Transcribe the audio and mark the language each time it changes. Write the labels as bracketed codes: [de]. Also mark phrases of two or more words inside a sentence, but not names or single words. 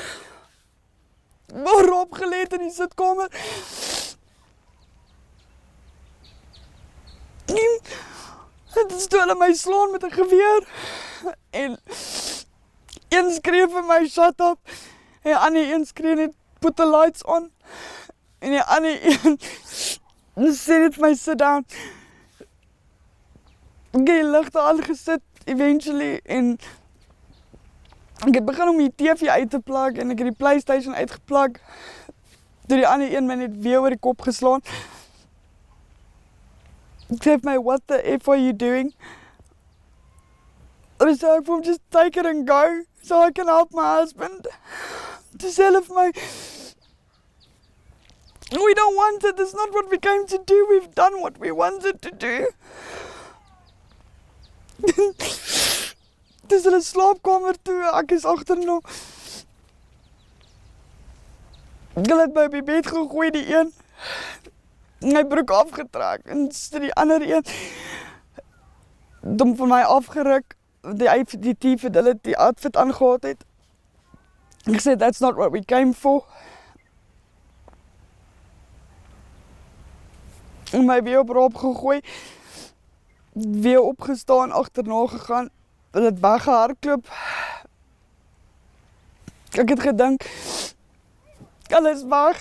[af] Maar Rob geleed in die sitkamer. En dit is toe hulle my slaan met 'n geweer. En een skree vir my, [en] shut up. [af] En die ander een skree net, [en] put the lights on. [af] En die ander een sê net vir my, [en] sit down. [af] Ek het die ligte aangesit, eventually. En ek het begin om die TV uit te plug en ek het die PlayStation uitgeplug. Toe die ander een my net weer oor die kop geslaan. Ek sê vir my, [en] what the F are you doing? I said [af] ek vir hom, [en] just take it and go, so I can help my husband. [af] Toe sê hulle vir my, [en] we don't want it, it's not what we came to do, we've done what we wanted to do. [af] Dis hulle slaapkamer toe, ek is agterna. Hulle het my op die bed gegooi, die een. My broek afgetrek, en die ander een, hom van my afgeruk, die tief het hulle die outfit aangehad het. Ek sê, [en] that's not what we came for. [af] En my weer op raap gegooi, weer opgestaan, agterna gegaan, hulle het weggehardloop. Ek het gedink, hulle is weg.